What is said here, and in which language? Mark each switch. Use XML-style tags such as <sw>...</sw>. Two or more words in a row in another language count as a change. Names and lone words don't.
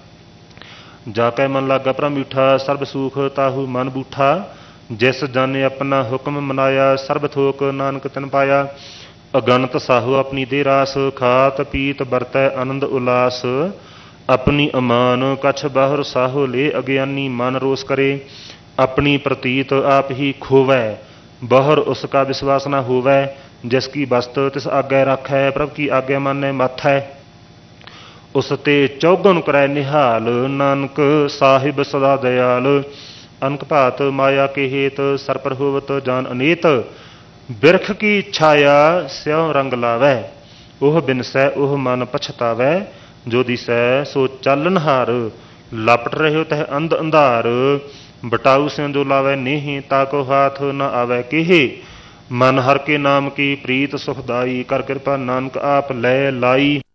<pa>ਜਾ ਕੈ ਮਨ ਲਾਗਾ ਪ੍ਰਭ ਮੀਠਾ ਸਰਬ ਸੂਖ ਤਾਹੂ ਮਨ ਬੂਠਾ ਜਿਸ ਜਾਨੇ ਆਪਣਾ ਹੁਕਮ ਮਨਾਇਆ ਸਰਬ ਥੋਕ ਨਾਨਕ ਤਿਨ ਪਾਇਆ ਅਗਨਤ ਸਾਹੋ ਆਪਣੀ ਦੇ ਰਾਸ ਖਾਤ ਪੀਤ ਵਰਤੈ ਆਨੰਦ ਉਲਾਸ ਆਪਣੀ ਅਮਾਨ ਕਛ ਬਾਹਰ ਸਾਹੋ ਲੈ ਅਗਿਆਨੀ ਮਨ ਰੋਸ ਕਰੇ ਆਪਣੀ ਪ੍ਰਤੀਤ ਆਪ ਹੀ ਖੋਵੈ ਬਾਹਰ ਉਸ ਕਾ ਵਿਸ਼ਵਾਸ ਨਾ ਹੋਵੈ ਜਿਸ ਕੀ ਬਸਤ ਤਿਸ ਆਗੈ ਰਾਖੈ ਪ੍ਰਭ ਕੀ ਆਗਿਆ ਮਾਨੈ ਮਾਥੈ ਉਸ ਤੇ ਚੌਗਨ ਕਰੈ ਨਿਹਾਲ ਨਾਨਕ ਸਾਹਿਬ ਸਦਾ ਦਇਆਲ ਅਨਕ ਭਾਤ ਮਾਇਆ ਕੇ ਹੇਤ ਸਰਪਰ ਹੋਵਤ ਜਾਨ ਅਨੇਤ ਬਿਰਖ ਕੀ ਛਾਇਆ ਸਿਉਂ ਰੰਗ ਲਾਵੈ, ਓਹ ਬਿਨਸੈ ਓਹ ਮਨ ਪਛਤਾਵੈ, ਜੋ ਦਿਸੈ ਸੋ ਚਾਲਨਹਾਰ, ਲਪਟ ਰਹੇ ਤਹ ਅੰਧ ਅੰਧਾਰ, ਬਟਾਊ ਸਿਉਂ ਜੋ ਲਾਵੈ ਨੇਹਿ, ਤਾਕੋ ਹਾਥ ਨ ਆਵੈ ਕੇਹੇ, ਮਨ ਹਰ ਕੇ ਨਾਮ ਕੀ ਪ੍ਰੀਤ ਸੁਖਦਾਈ, ਕਰ ਕਿਰਪਾ ਨਾਨਕ ਆਪ ਲੈ ਲਾਈ,</pa>